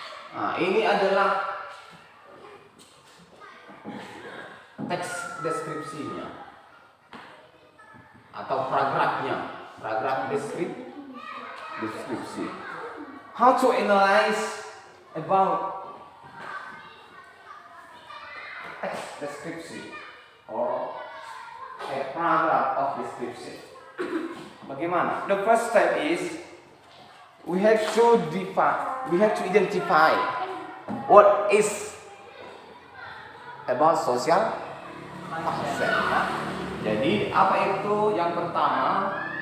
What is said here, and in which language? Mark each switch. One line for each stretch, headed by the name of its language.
Indonesian: Nah, ini adalah teks deskripsinya atau paragrafnya, paragraf deskripsi.
English: How to analyze about text deskripsi or a paragraph of description.
Indonesian: Bagaimana?
English: The first step is we have to identify what is about social concept.
Indonesian: Ya. Jadi apa itu yang pertama?